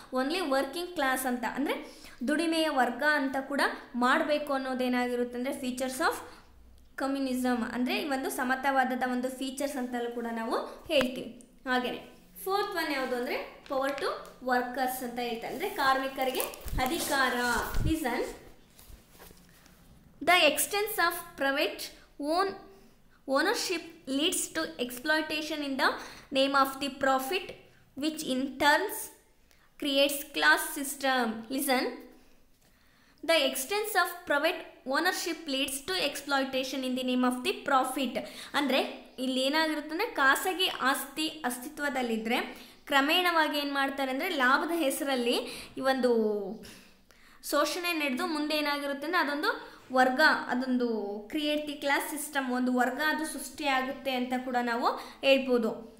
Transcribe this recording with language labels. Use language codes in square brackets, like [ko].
[en] only working class [kn] ಅಂತ, ಅಂದರೆ ದುಡಿಮೆಯ ವರ್ಗ ಅಂತ ಕೂಡ ಮಾಡಬೇಕು ಅನ್ನೋದೇನಾಗಿರುತ್ತೆ ಅಂದರೆ [en] features of communism, [kn] ಅಂದರೆ ಈ ಒಂದು ಸಮತಾವಾದದ ಒಂದು ಫೀಚರ್ಸ್ ಅಂತಲೂ ಕೂಡ ನಾವು ಹೇಳ್ತೀವಿ. ಹಾಗೆಯೇ 4th ಒನ್ ಯಾವುದು ಅಂದರೆ [en] power to workers [kn] ಅಂತ ಹೇಳ್ತಾರೆ, ಅಂದರೆ ಕಾರ್ಮಿಕರಿಗೆ ಅಧಿಕಾರ. [en] Reason the extent of private ownership leads to exploitation in the name of the profit, which in turns creates class system. Listen, the extent of private ownership leads to exploitation in the name of the profit. [kn] ಅಂದರೆ ಇಲ್ಲಿ ಏನಾಗಿರುತ್ತೆ ಅಂದರೆ ಖಾಸಗಿ ಆಸ್ತಿ ಅಸ್ತಿತ್ವದಲ್ಲಿದ್ದರೆ ಕ್ರಮೇಣವಾಗಿ ಏನು ಮಾಡ್ತಾರೆ ಅಂದರೆ ಲಾಭದ ಹೆಸರಲ್ಲಿ ಈ ಒಂದು ಶೋಷಣೆ ನಡೆದು ಮುಂದೆ ಏನಾಗಿರುತ್ತೆ ಅಂದರೆ ಅದೊಂದು ವರ್ಗ, ಅದೊಂದು [en] create the class system, [kn] ಒಂದು ವರ್ಗ ಅದು ಸೃಷ್ಟಿಯಾಗುತ್ತೆ ಅಂತ ಕೂಡ ನಾವು ಹೇಳ್ಬೋದು.